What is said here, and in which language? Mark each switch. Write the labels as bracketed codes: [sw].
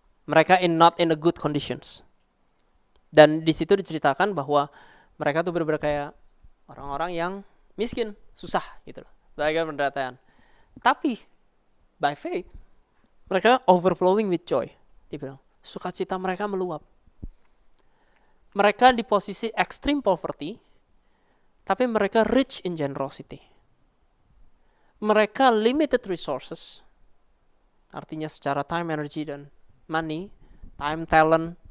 [en] Mereka not in a good conditions. [id] Dan di situ diceritakan bahwa mereka tuh benar-benar kayak orang-orang yang miskin, susah gitu loh. Mereka penderitaan. Tapi [en] by faith mereka overflowing with joy. [id] Dia bilang, sukacita mereka meluap. Mereka di posisi [en] extreme poverty, [id] tapi mereka [en] rich in generosity. Mereka limited resources, [id] artinya secara [en] time, energy, dan money, time, talent,